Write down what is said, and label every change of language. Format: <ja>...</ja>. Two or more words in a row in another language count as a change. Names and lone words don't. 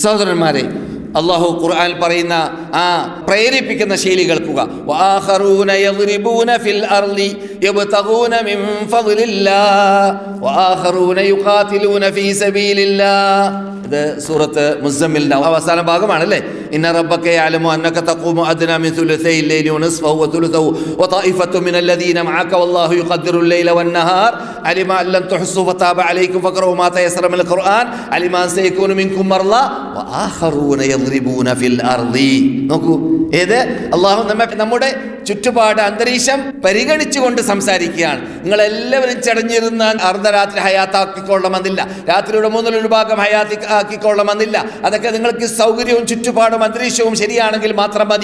<ml>സഹോദരന്മാരെ, അള്ളാഹു ഖുർആനിൽ പറയുന്ന ആ പ്രേരിപ്പിക്കുന്ന ശൈലി കേൾക്കുക.</ml> <ar>وآخرون يضربون في الأرض يبتغون من فضل الله وآخرون يقاتلون في سبيل الله.</ar> <ml>ഇത് സൂറത്ത് മുസമ്മിലിന്റെ അവസാന ഭാഗമാണല്ലേ.</ml> <ar>إن ربك يعلم أنك تقوم أدنى من ثلثي الليل ونصفه وثلثه وطائفة من الذين معك والله يقدر الليل والنهار علم أن لن تحصوا فتاب عليكم فاقرؤوا ما تيسر من القرآن علم أن سيكون منكم مرضى وآخرون يضربون في الأرض.</ar> <ml>നോക്കൂ, ഏത് അള്ളാഹു നമ്മുടെ ചുറ്റുപാട് അന്തരീക്ഷം പരിഗണിച്ചുകൊണ്ട് സംസാരിക്കുകയാണ്. നിങ്ങളെല്ലാവരും ചടഞ്ഞിരുന്ന അർദ്ധരാത്രി ഹയാത്താക്കിക്കൊള്ളണമെന്നില്ല, രാത്രിയുടെ 1/3 ഭാഗം ഹയാത്താക്കിക്കൊള്ളണമെന്നില്ല. അതൊക്കെ നിങ്ങൾക്ക് സൗകര്യവും ചുറ്റുപാടും അന്തരീക്ഷവും ശരിയാണെങ്കിൽ മാത്രം മതി.</ml>